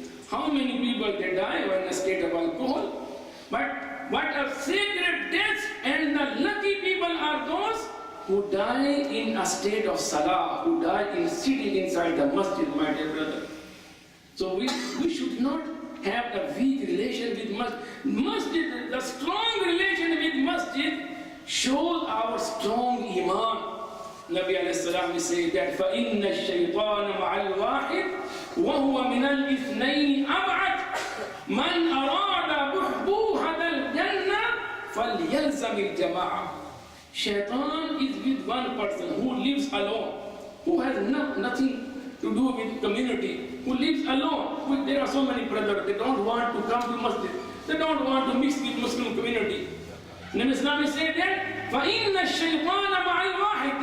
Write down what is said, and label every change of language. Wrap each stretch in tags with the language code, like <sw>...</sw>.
<en>How many people they die while in a state of alcohol? But what a sacred death, and the lucky people are those who die in a state of salah, who die in sitting inside the masjid, my dear brother. So we should not have a weak relation with masjid. Masjid, the strong relation with masjid shows our strong iman. Nabi alayhi salam says that</en> <ar>فَإِنَّ الشَّيْطَانَ مَعَ الْوَاحِدِ وَهُوَ مِنَ الْإِثْنَيْنِ أَبْعَدْ مَنْ أَرَادَ بُحْبُوحَةَ الْجَنَّةِ فَلْيَلْزَمِ الْجَمَاعَةِ.</ar> <en>Shaitan is with one person who lives alone, who has nothing to do with community, who lives alone. There are so many brothers, they don't want to come to masjid, they don't want to mix with Muslim community. Nabi Islam said that</en> <ar>فَإِنَّ الشَّيْطَانَ مَعَ الْوَاحِدِ.</ar>